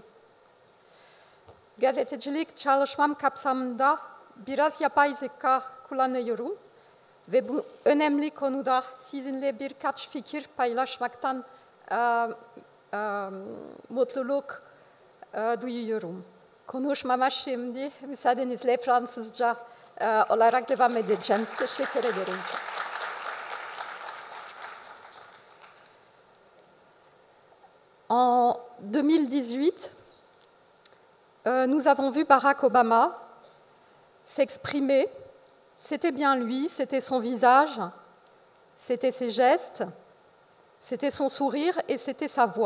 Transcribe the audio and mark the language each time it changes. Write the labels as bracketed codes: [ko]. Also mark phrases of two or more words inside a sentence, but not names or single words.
[tr] Gazetecilik çalışmam kapsamında biraz yapay zeka kullanıyorum ve bu önemli konuda sizinle birkaç fikir paylaşmaktan mutluluk duyuyorum. Konuşmama şimdi müsaadenizle Fransızca olarak devam edeceğim. Teşekkür ederim. [fr] En 2018, nous avons vu Barack Obama s'exprimer. C'était bien lui, c'était son visage, c'était ses gestes, c'était son sourire et c'était sa voix.